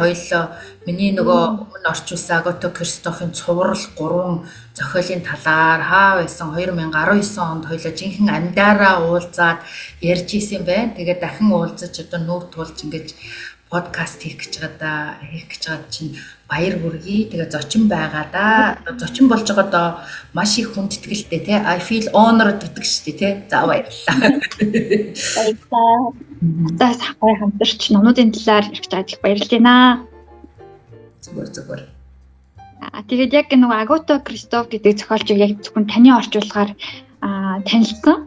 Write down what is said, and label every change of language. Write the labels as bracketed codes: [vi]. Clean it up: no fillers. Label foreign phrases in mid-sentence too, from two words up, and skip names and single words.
[mn] Хоёулаа миний нөгөө өмнө орчуулсан Агата Кристофийн Цуврал 3 зохиолын талаар хаа байсан 2019 онд хоёулаа жинхэнэ амьдаараа уулзаад ярьж исэн байна. Тэгээд дахин уулзаж одоо нүүр тулж ингэж подкаст хийх гэж байгаа чинь баяр хүргэе. Тэгээ зочин байгаа да. Зочин болж байгаа доо маш их хүндэтгэлтэй тий. [en] I feel honored [mn] гэдэг шүү дээ тий. За баярлалаа. Баярлалаа. За сахай хамтарч номнуудын талаар ярьж байгаад их баярлж байна. Зүгээр. Тэгээд яг нөгөө Агата Кристоф гэдэг зохиолчийг яг зөвхөн таны орчуулгаар танилцсан.